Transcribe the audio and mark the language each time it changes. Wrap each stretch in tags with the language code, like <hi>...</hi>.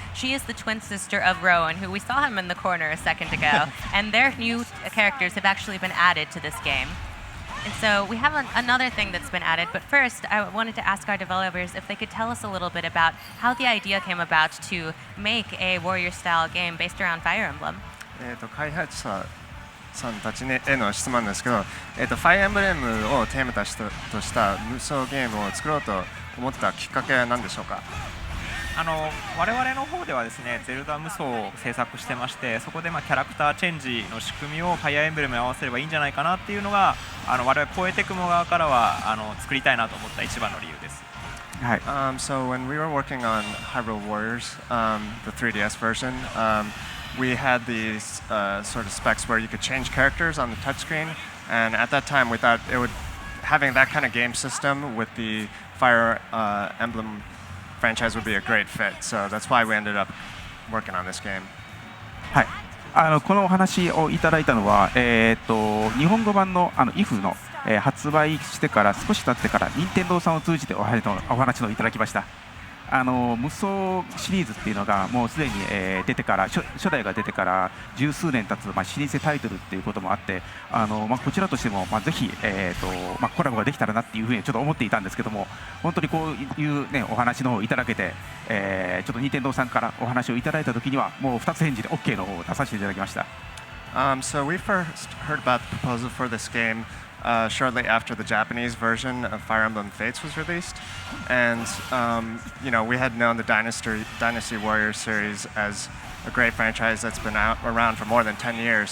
<en>She is the twin sister of Rowan, who we saw him in the corner a second ago, and their new characters have actually been added to this game. And so we have another thing that's been added, but first I wanted to ask our developers if they could tell us a little bit about how the idea came about to make a warrior-style game based around Fire Emblem.</en> <ja>開発者さんたちへの質問ですけど、ファイアエンブレムをテーマとした無双ゲームを作ろうと思ったきっかけは何でしょうか。我々の方ではですね、ゼルダ無双を制作してまして、そこでキャラクターチェンジの仕組みをファイアーエンブレムに合わせればいいんじゃないかなっていうのが、我々コエテクモ側からは作りたいなと思った一番の理由です。はい。</ja> <en>So when we were working on Hyrule Warriors, the 3DS version, we had these sort of specs where you could change characters on the touchscreen, and at that time we thought having that kind of game system with the Fire Emblem franchise would be a great fit. So that's why we ended up working on this game.</en> <ja>はい。このお話をいただいたのは、日本語版のIF の、発売してから少し経ってから任天堂さんを通じてお話をいただきました。無双シリーズっていうのがもうすでに、出てから初代が出てから十数年経つ、老舗タイトルっていうこともあって、こちらとしても、ぜひ、コラボができたらなっていうふうにちょっと思っていたんですけども、本当にこういう、ね、お話の方をいただけて、ちょっと任天堂さんからお話をいただいたときにはもう2つ返事で OK の方を出させていただきました。</ja> <en>So we first heard about the proposal for this game shortly after the Japanese version of Fire Emblem Fates was released, and we had known the Dynasty Warriors series as a great franchise that's been around for more than 10 years.</en>